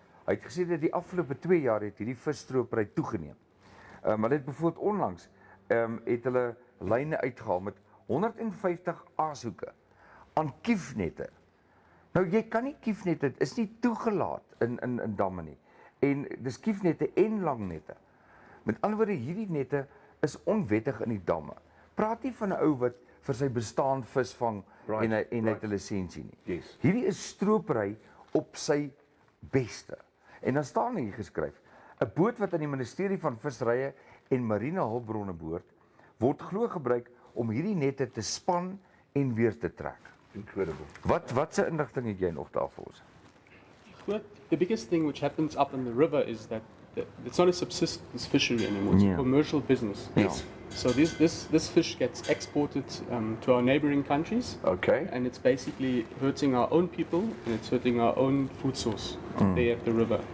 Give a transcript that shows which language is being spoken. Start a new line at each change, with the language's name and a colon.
Afrikaans: Hy het gesê dat die afgelope 2 jaar het hierdie visstropery toegeneem. Hulle het bijvoorbeeld onlangs het hulle lyne uitgehaal met 150 aashoeke aan kiefnette. Nou jy kan nie kiefnette, dit is nie toegelaat in damme nie. En dis kiefnette en langnette. Met ander woorde, hierdie nette is onwettig in die damme. Praat nie van 'n ou wat vir sy bestaan visvang en hy het 'n lisensie nie.
English: Yes.
Afrikaans: Hierdie is stropery op sy beste. En dan staan hier geskryf: 'n boot wat aan die Ministerie van Visserye en Mariene Hulpbronne behoort, word glo gebruik om hierdie nette te span en weer te trek.
English: Incredible.
Afrikaans: Wat se inligting het jy nog daar vir ons?
English: The biggest thing which happens up in the river is that it's not a subsistence fishery anymore, it's Yeah. a commercial business. Yes. So this fish gets exported to our neighboring countries, Okay. and it's basically hurting our own people, and it's hurting our own food source there at the river.